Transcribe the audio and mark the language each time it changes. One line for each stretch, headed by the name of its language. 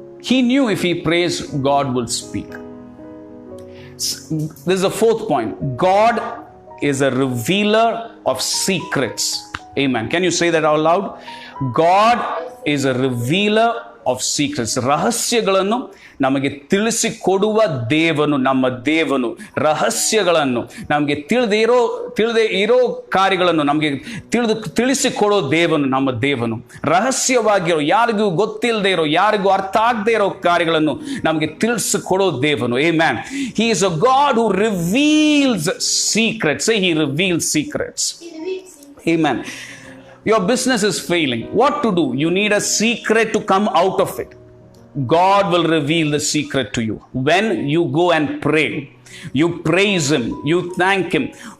English: He knew if he prays, God will speak. This is the fourth point. God is a revealer of secrets. Amen. Can you say that out loud? God is a revealer of secrets.
Kannada: ರಹಸ್ಯಗಳನ್ನು ನಮಗೆ ತಿಳಿಸಿಕೊಡುವ ದೇವನು, ನಮ್ಮ ದೇವನು. ರಹಸ್ಯಗಳನ್ನು ನಮಗೆ ತಿಳಿದೇ ಇರೋ ಕಾರ್ಯಗಳನ್ನು ನಮಗೆ ತಿಳಿಸಿಕೊಡೋ ದೇವನು ನಮ್ಮ ದೇವನು. ರಹಸ್ಯವಾಗಿರೋ, ಯಾರಿಗೂ ಗೊತ್ತಿಲ್ಲದೆ ಇರೋ, ಯಾರಿಗೂ ಅರ್ಥ ಆಗದೆ ಇರೋ ಕಾರ್ಯಗಳನ್ನು ನಮಗೆ ತಿಳಿಸಿಕೊಡೋ ದೇವನು.
English: Amen. He is a God who reveals secrets. Say, he reveals secrets. Amen. Your business is failing. What to do? You need a secret to come out of it. God will reveal the secret to you. When you go and pray, you praise Him, you thank Him.